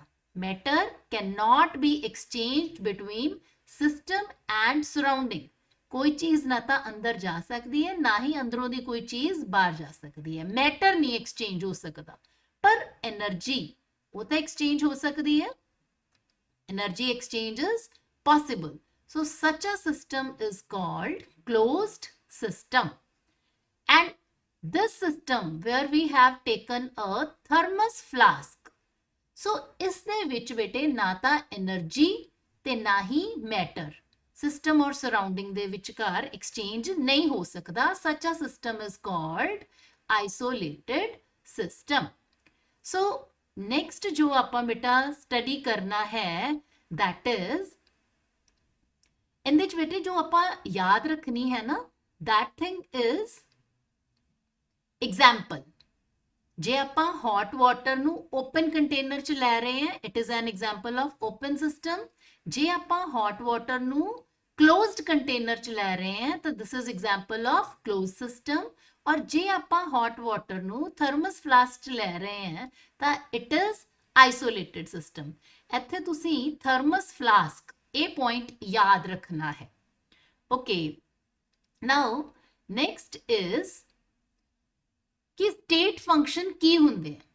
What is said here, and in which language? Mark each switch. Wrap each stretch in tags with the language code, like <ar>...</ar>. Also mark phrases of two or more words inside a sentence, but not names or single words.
<en>matter can not be exchanged between system and surrounding.</en> <pa>ਕੋਈ ਚੀਜ਼ ਨਾ ਤਾਂ ਅੰਦਰ ਜਾ ਸਕਦੀ ਹੈ ਨਾ ਹੀ ਅੰਦਰੋਂ ਦੀ ਕੋਈ ਚੀਜ਼ ਬਾਹਰ ਜਾ ਸਕਦੀ ਹੈ। ਮੈਟਰ ਨਹੀਂ ਐਕਸਚੇਂਜ ਹੋ ਸਕਦਾ, ਪਰ એનર્ਜੀ ਉਹ ਤਾਂ ਐਕਸਚੇਂਜ ਹੋ ਸਕਦੀ ਹੈ।</pa> <en>Energy exchange is possible. So such a system is called closed system. And this system where we have taken a thermos flask.</en> <pa>So ਇਸ ਦੇ ਵਿੱਚ ਬੇਟੇ ਨਾ ਤਾਂ એનર્ਜੀ ਤੇ ਨਾ ਹੀ ਮੈਟਰ ਸਿਸਟਮ ਔਰ ਸਰਾਊਂਡਿੰਗ ਦੇ ਵਿਚਕਾਰ ਐਕਸਚੇਂਜ ਨਹੀਂ ਹੋ ਸਕਦਾ।</pa> <en>Such a system is called isolated system. So next</en> <pa>ਜੋ ਆਪਾਂ ਬੇਟਾ ਸਟਡੀ ਕਰਨਾ ਹੈ</pa> <en>that is</en> <pa>ਇਹਦੇ ਵਿੱਚ ਬੇਟੇ ਜੋ ਆਪਾਂ ਯਾਦ ਰੱਖਣੀ ਹੈ ਨਾ</pa> <en>that thing is example।</en> <pa>ਜੇ ਆਪਾਂ</pa> <en>hot water ਨੂੰ open container</en> <pa>ਚ ਲੈ ਰਹੇ ਹਾਂ</pa> <en>it is an example of open system।</en> <pa>ਜੇ ਆਪਾਂ</pa> <en>hot water ਨੂੰ closed container</en> <pa>ਚ ਲੈ ਰਹੇ ਹਾਂ ਤਾਂ</pa> <en>this is example of closed system।</en> <pa>ਔਰ ਜੇ ਆਪਾਂ</pa> <en>hot water</en> <pa>ਨੂੰ</pa> <en>thermos flask</en> <pa>ਚ ਲੈ ਰਹੇ ਹਾਂ ਤਾਂ</pa> <en>it is isolated system.</en> <pa>ਇੱਥੇ ਤੁਸੀਂ</pa> <en>thermos flask</en> <pa>ਇਹ ਪੁਆਇੰਟ ਯਾਦ ਰੱਖਣਾ ਹੈ।</pa> <en>OK, now next is ਕਿ state function</en> <pa>ਕੀ ਹੁੰਦੇ ਆ।</pa>